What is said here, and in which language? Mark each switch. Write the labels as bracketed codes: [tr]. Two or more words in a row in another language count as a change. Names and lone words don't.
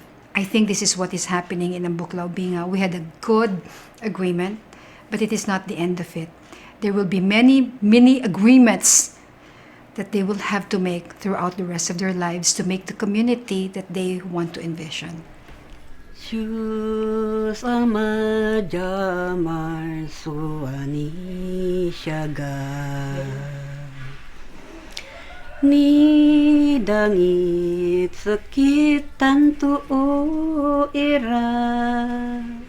[en] I think this is what is happening in Ambuklao, Binga. We had a good agreement, but it is not the end of it. There will be many, many agreements that they will have to make throughout the rest of their lives to make the community that they want to envision. Diyos Ama Jamar Suani Siaga Ni dangit sakit tanto o ira